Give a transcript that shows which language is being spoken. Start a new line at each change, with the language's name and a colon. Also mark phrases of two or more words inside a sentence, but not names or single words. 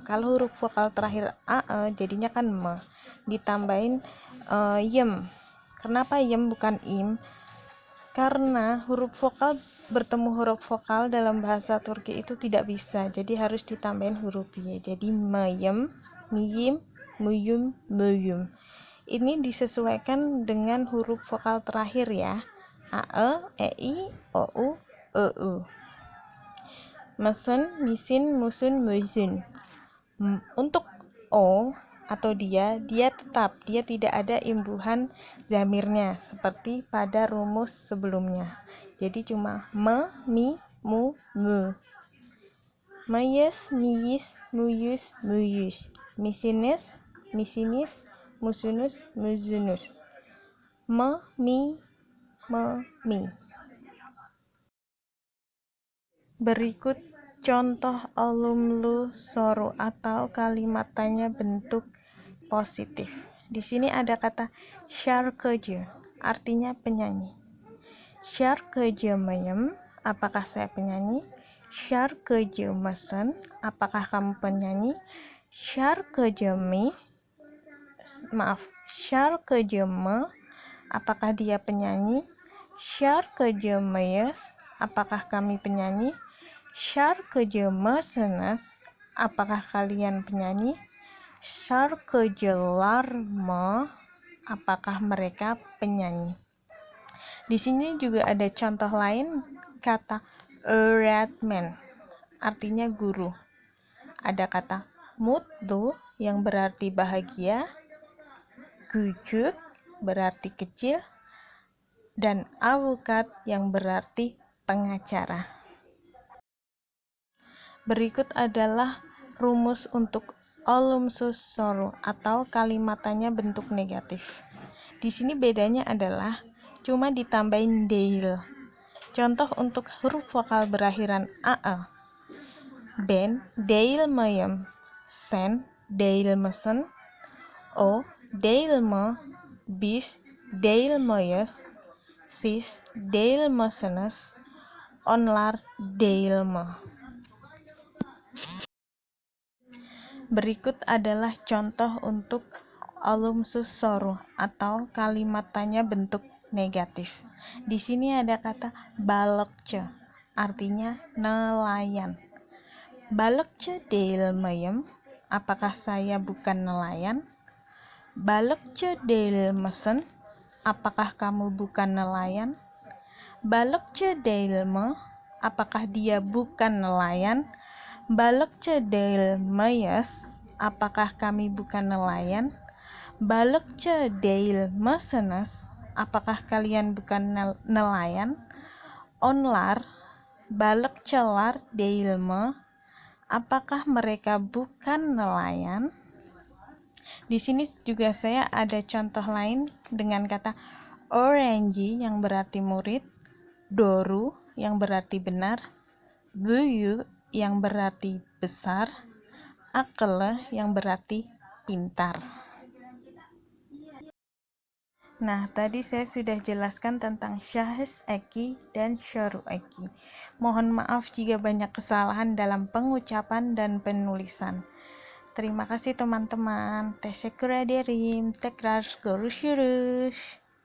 Indonesian: Kalau huruf vokal terakhir ae jadinya kan me. Ditambahin yem. Kenapa yem bukan im? Karena huruf vokal bertemu huruf vokal dalam bahasa Turki itu tidak bisa. Jadi harus ditambahin huruf y.
Turkish: Jadi mayem, miyim, muyum, muyum.
Indonesian: Ini disesuaikan dengan huruf vokal terakhir ya. Ae, ei, ou, eu.
Turkish: Mesen, misin, musun, musun.
Indonesian: Untuk o atau dia tidak ada imbuhan zamirnya seperti pada rumus sebelumnya. Jadi cuma me, mi, mu, mu.
Turkish: Mayes, miyis, muyus, muyus. Misinis, misinis, musunus, muzunus. Me, mi, mi.
Indonesian: Berikut contoh
Turkish: alumlu soru
Indonesian: atau kalimat tanya bentuk positif. Di sini ada kata şarkıcı, artinya penyanyi.
Turkish: Şarkıcı mıyım?
Indonesian: Apakah saya penyanyi?
Turkish: Şarkıcı mısın?
Indonesian: Apakah kamu penyanyi?
Turkish: Şarkıcı mı? Şarkıcı mı?
Indonesian: Apakah dia penyanyi?
Turkish: Şarkıcı mıyız?
Indonesian: Apakah kami penyanyi?
Turkish: Şarkıcı mısınız?
Indonesian: Apakah kalian penyanyi?
Turkish: Şarkıcılar mı?
Indonesian: Apakah mereka penyanyi? Di sini juga ada contoh lain kata öğretmen, artinya guru. Ada kata mutlu yang berarti bahagia, küçük berarti kecil, dan avukat yang berarti pengacara. Berikut adalah rumus untuk
Turkish: olumsuz soru
Indonesian: atau kalimat tanya bentuk negatif. Di sini bedanya adalah cuma ditambahin değil. Contoh untuk huruf vokal berakhiran ae.
Turkish: Ben değil miyim? Sen değil misin? O değil mi? Biz değil miyiz? Siz değil misiniz? Onlar değil mi?
Indonesian: Berikut adalah contoh untuk
Turkish: olumsuz soru
Indonesian: atau kalimat tanya bentuk negatif. Di sini ada kata balıkçı, artinya nelayan.
Turkish: Balıkçı değil miyim?
Indonesian: Apakah saya bukan nelayan?
Turkish: Balıkçı değil misin?
Indonesian: Apakah kamu bukan nelayan?
Turkish: Balıkçı değil mi?
Indonesian: Apakah dia bukan nelayan?
Turkish: Balokce değil miyiz?
Indonesian: Apakah kami bukan nelayan?
Turkish: Balıkçı değil misiniz?
Indonesian: Apakah kalian bukan nelayan?
Turkish: Onlar balıkçılar değil mi?
Indonesian: Apakah mereka bukan nelayan? Di sini juga saya ada contoh lain dengan kata öğrenci yang berarti murid, doğru yang berarti benar, büyük yang berarti besar, akıllı yang berarti pintar. Nah, tadi saya sudah jelaskan tentang
Turkish: syahis eki
Indonesian: dan
Turkish: syaru eki.
Indonesian: Mohon maaf jika banyak kesalahan dalam pengucapan dan penulisan. Terima kasih teman-teman.
Turkish: Teşekkür ederim. Tekrar görüşürüz.